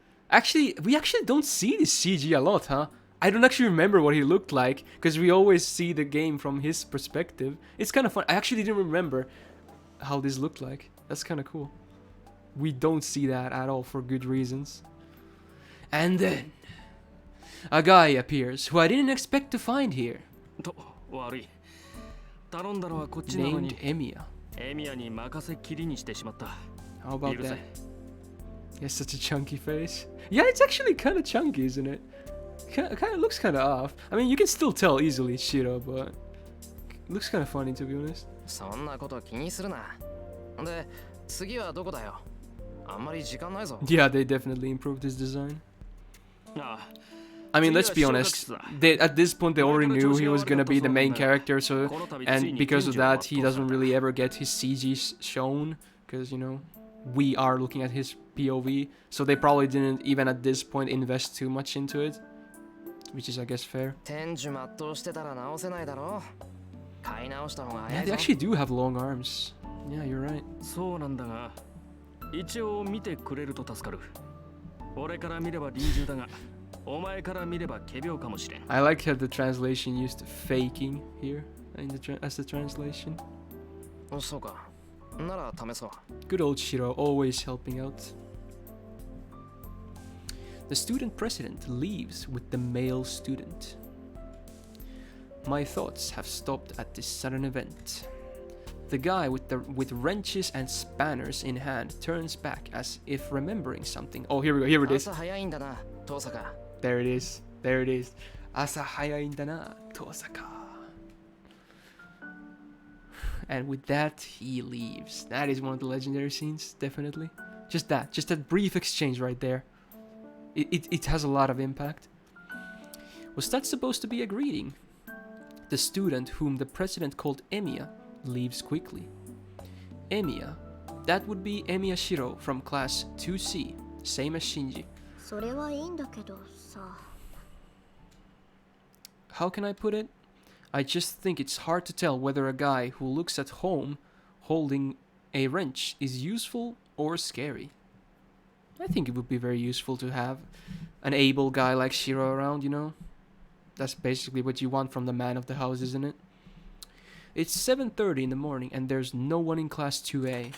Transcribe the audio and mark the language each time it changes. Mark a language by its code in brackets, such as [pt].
[en] Actually, we actually don't see this CG a lot, huh? I don't actually remember what he looked like, because we always see the game from his perspective. It's kind of fun. I actually didn't remember how this looked like. That's kind of cool. We don't see that at all for good reasons. And then, a guy appears who I didn't expect to find here. [ja] と、悪い。頼んだのはこっちなのに、 [en] Emiya. [ja] エミヤに任せっきりにしてしまった。 [en] How about [ja] 許せ [en] that?。 He has such a chunky face. Yeah, it's actually kind of chunky, isn't it? Kind of looks kind of off. I mean, you can still tell easily it's Shiro, but it looks kind of funny to be honest. [ja] そんなこと気にするなで次はどこだよあんまり時間ないぞ [en] Yeah, they definitely improved his design. [ja] ああ、 [en] I mean, let's be honest. At this point, they already knew he was gonna be the main character, so and because of that, he doesn't really ever get his CG shown, because you know we are looking at his POV, so they probably didn't even at this point invest too much into it, which is I guess fair. [ja] 天寿全うしてたら直せないだろ買い直した方が [en] Yeah, [ja] 早い [en] they [ja] ぞ [en] actually do have long arms. Yeah, you're right. [ja] そうなんだが、一応見てくれると助かる。俺から見れば臨終だが、お前から見れば仮病かもしれん。 [en] I like how the translation used faking here as the translation. [ja] そうかなら試そう [en] Good old Shiro, always helping out. The student president leaves with the male student. My thoughts have stopped at this sudden event. The guy with wrenches and spanners in hand turns back as if remembering something. Oh, here we go. Here it is. [ja] 朝早いんだな遠坂 [en] There it is. There it is. [ja] Asa hayain da na, [en] Tosaka. And with that, he leaves. That is one of the legendary scenes, definitely. Just that brief exchange right there. It has a lot of impact. Was that supposed to be a greeting? The student whom the president called Emiya leaves quickly. Emiya, that would be Emiya Shiro from class 2C, same as Shinji. [ja] それはいいんだけどさ。 [en] How can I put it? I just think it's hard to tell whether a guy who looks at home holding a wrench is useful or scary. I think it would be very useful to have an able guy like Shiro around, you know? That's basically what you want from the man of the house, isn't it? It's 7:30 in the morning and there's no one in class 2A.